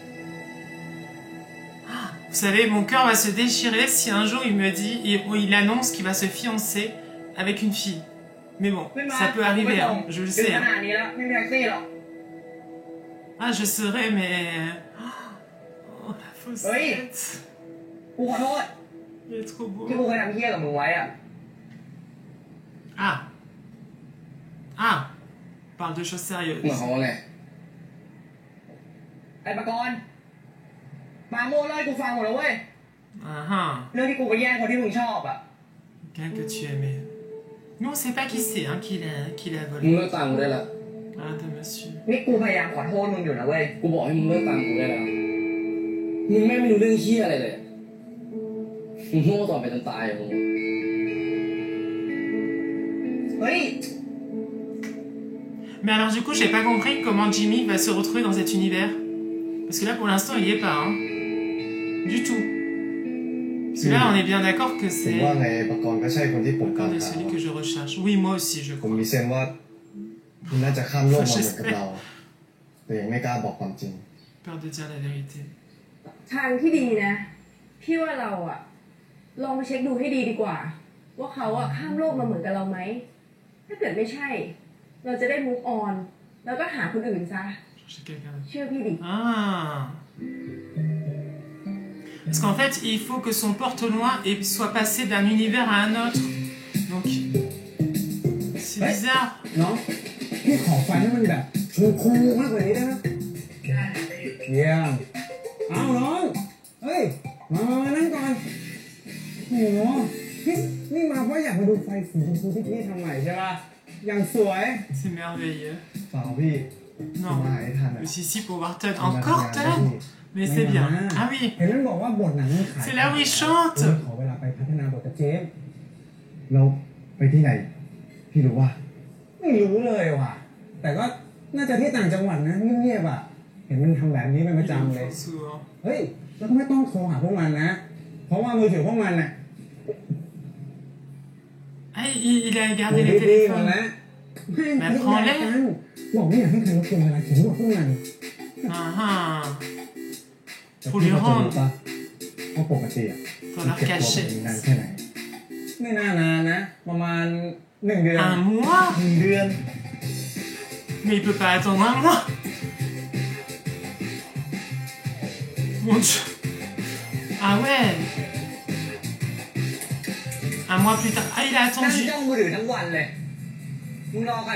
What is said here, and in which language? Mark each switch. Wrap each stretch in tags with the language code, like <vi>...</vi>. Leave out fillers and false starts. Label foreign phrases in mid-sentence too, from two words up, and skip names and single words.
<fr>Vous savez, mon cœur va se déchirer si un jour il me dit, il annonce qu'il va se fiancer avec une fille. Mais bon, ça peut arriver, hein, je le sais. Hein. Ah, je serais, mais... Oh, la faussette.</fr> <th>กูขอโทษ</th> <fr>Il est trop beau.</fr> <th>ที่กูเคยทำเหี้ยกับมึงไว้อ่ะ Ah. Ah.</th> <fr>On parle de choses sérieuses.</fr> <th>เหมือนเขาเลยไอ้ปากรณ์มาโม่เล่าให้กูฟังหมดแล้วเว้ย Ah ah. เรื่องที่กูไปแย่งคนที่มึงชอบอ่ะ</th> <fr>Quelqu'un que tu aimais. Nous, on sait pas qui c'est, hein, qui l'a</fr> <th>มึง</th> <fr>volé.</fr> <th>เลิกตามกูได้แล้ว</th> <fr>Ah, de monsieur.</fr> <th>นี่กูพยายามขอโทษมึงอยู่นะเว้ยกูบอกให้มึงเลิกตามกูได้แล้วมึงไม่รู้เรื่องเหี้ยอะไรเลยมึงโง่ต่อไปจนตายอ่ะมึงเฮ้ย</th> <fr>Mais alors, du coup, j'ai pas compris comment Jimmy va se retrouver dans cet univers. Parce que là, pour l'instant, il y est pas, hein. Du tout. Parce que là, on est bien d'accord que</fr> <th>ผม</th> <fr>c'est</fr> <th>ว่าไงปกรณ์ก็ใช่คนที่ผม</th> <fr>encore celui que je recherche. Oui, moi aussi, je</fr> <th>ผม</th> <fr>crois.</fr> <th>มีเซนว่าคุณน่าจะข้ามโลกมาเหมือนกับเรา แต่ยังไม่กล้าบอกความจริง</th> <fr>Peur de dire la vérité.</fr> <th>ทางที่ดีนะ พี่ว่าเราอะลองไปเช็คดูให้ดีดีกว่า ว่าเขาอะข้ามโลกมาเหมือนกับเราไหม ถ้าเกิดไม่ใช่ เราจะได้</th> <en>move on</en> <th>แล้วก็หาคนอื่นซะ</th> <fr>Chercher quelqu'un d'autre.</fr> <th>เชื่อพี่ดิ Ah.</th> <fr>Parce qu'en fait, il faut que son porte-noix soit passé d'un univers à un autre. Donc, c'est bizarre.</fr> <th>น้องพี่ขอไฟให้มันแบบคูลๆมากกว่านี้ได้ไหมเยี่ยมเอาน้องเฮ้ยมานั่งก่อนโหนี่มาเพราะอยากมาดูไฟสีชมพูที่พี่ทำใหม่ใช่ป่ะอย่างสวย</th> <fr>C'est merveilleux.</fr> <th>เปล่าพี่</th> <fr>Non.</fr> <th>มาหาให้ทัน</th> <fr>Mais si, pour voir Todd. Encore Todd. Mais c'est bien. Ah oui.</fr> <th>เห็นมันบอกว่าบทหนังมันขาย</th> <fr>C'est là où il chante.</fr> <th>ขอเวลาไปพัฒนาบทกับเจมส์ เราไปที่ไหน พี่รู้ว่า ไม่รู้เลยว่ะ แต่ก็น่าจะที่ต่างจังหวัดนะเงียบๆอ่ะ เห็นมันทำแบบนี้เป็นประจำเลย</th> <fr>Souvent.</fr> <th>เฮ้ยแล้วก็ไม่ต้องโทรหาพวกมันนะ เพราะว่ามือถือพวกมันน่ะ</th> <fr>Ah, il a gardé les</fr> <th>ดีๆหมด</th> <fr>téléphones.</fr> <th>แล้ว</th> <fr>Mais prends-les.</fr> <th>บอกไม่อยากให้ใครรบกวนเวลาเขียนบทพวกมัน Ah ah. แต่</th> <fr>Faut</fr> <th>พี่</th> <fr>lui</fr> <th>พอจะรู้</th> <fr>rendre.</fr> <th>ปะว่าปกติอ่ะ</th> <fr>Faut</fr> <th>พี่</th> <fr>leur</fr> <th>เก็บตัว</th> <fr>cacher.</fr> <th>เป็นนานแค่ไหน ไม่น่านานนะ ประมาณ1 เดือน</th> <fr>Un mois.</fr> <th>1 เดือน</th> <fr>Mais il peut pas attendre un mois. Mon Dieu. Ah ouais. Un mois plus tard. Ah, il a</fr> <th>นั่ง</th> <fr>attendu.</fr> <th>จ้องมือถือทั้งวันเลย มึงรอใครโทรมาเนี่ย</th> <fr>Il a attendu un</fr> <th>กูผ่านมา</th> <fr>mois.</fr> <th>เยอะเพื่อน</th> <fr>Mon Dieu. Ah ouais.</fr> <th>พี่</th> <fr>Ah</fr> <th>รู้</th> <fr>ouais.</fr> <th>ว่า</th>